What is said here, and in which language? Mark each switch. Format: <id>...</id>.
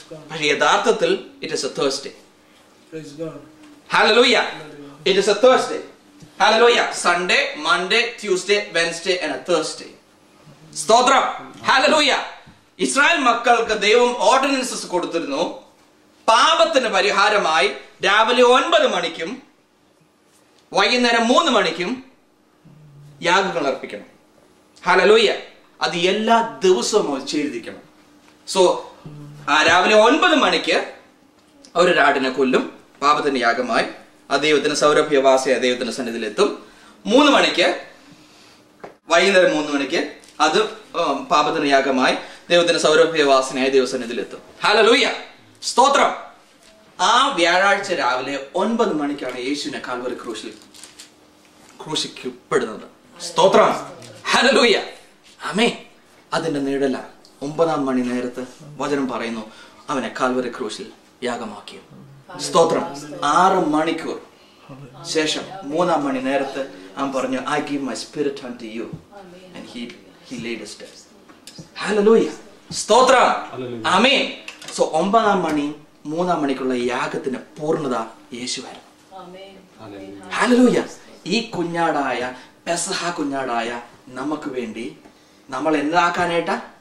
<ml>പക്ഷെ യഥാർത്ഥത്തിൽ</ml> <en>It is a Thursday. Hallelujah. It is a Thursday. Hallelujah. Sunday, Monday, Tuesday, Wednesday and a Thursday.</en> <ml>സ്തോത്രം. Hallelujah. Israel മക്കൾക്ക് ദൈവം ordinances കൊടുത്തിരുന്നു. പാപത്തിന് പരിഹാരമായി രാവിലെ 9 മണിക്കും വൈകുന്നേരം 3 മണിക്കും യാഗങ്ങൾ അർപ്പിക്കണം. Hallelujah. അത് എല്ലാ ദിവസവും ചെയ്തിരിക്കണം. സോ രാവിലെ 9 മണിക്ക് ഒരാടിനെ കൊല്ലും പാപത്തിന്റെ യാഗമായി. ആ ദൈവത്തിന് സൗരഭ്യവാസിയായ ദൈവത്തിന്റെ സന്നിധിയിലെത്തും. 3 മണിക്ക് വൈകുന്നേരം 3 മണിക്ക് അത് പാപത്തിന് യാഗമായി ദൈവത്തിന് സൗരഭ്യവാസിനായ ദൈവസന്നിധിയിലെത്തും. ഹല്ലേലൂയ. സ്തോത്രം. ആ വ്യാഴാഴ്ച രാവിലെ 9 മണിക്കാണ് യേശുവിനെ കാൽവറി ക്രൂശിക്കപ്പെടുന്നത്. സ്തോത്രം. ഹല്ലേലൂയ. ആമേൻ. അതിന്റെ നിഴല 9-ാം മണി നേരത്ത് വചനം പറയുന്നു അവനെ കാൽവറി ക്രൂശിൽ യാഗമാക്കി. സ്തോത്രം. 6 മണിക്കൂർ ശേഷം 3-ാം മണി നേരത്ത് അവൻ പറഞ്ഞു</ml> <en>I give my spirit unto you and he laid his death.</en> <ml>Hallelujah. സ്തോത്രം. ആമേൻ. സോ 9-ാം മണി 3-ാം മണിക്കുള്ള യാഗത്തിന്റെ പൂർണ്ണത യേശുവായിരുന്നു. ഹല്ലേലൂയ. ഈ കുഞ്ഞാടായ പെസഹ കുഞ്ഞാടായ നമുക്ക് വേണ്ടി നമ്മൾ എന്താക്കാനായിട്ടാ?</ml>